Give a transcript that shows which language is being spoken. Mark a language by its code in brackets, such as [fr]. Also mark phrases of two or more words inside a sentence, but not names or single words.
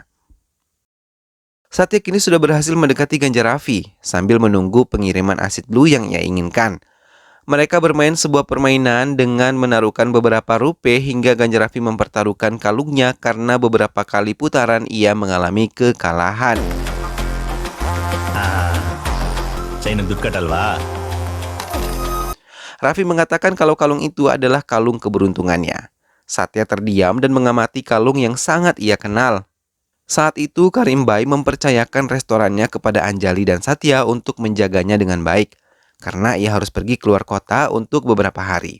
[id] Satya kini sudah berhasil mendekati Ganja Raffi sambil menunggu pengiriman asid blue yang ia inginkan. Mereka bermain sebuah permainan dengan menaruhkan beberapa rupiah hingga Ganja Raffi mempertaruhkan kalungnya karena beberapa kali putaran ia mengalami kekalahan. [kn] ಚೈನ್ ದುಡ್ಡು ಕಟ್ಟಲ್ವಾ? [id] Raffi mengatakan kalau kalung itu adalah kalung keberuntungannya. Satya terdiam dan mengamati kalung yang sangat ia kenal. Saat itu Karim Bai mempercayakan restorannya kepada Anjali dan Satya untuk menjaganya dengan baik, karena ia harus pergi keluar kota untuk beberapa hari.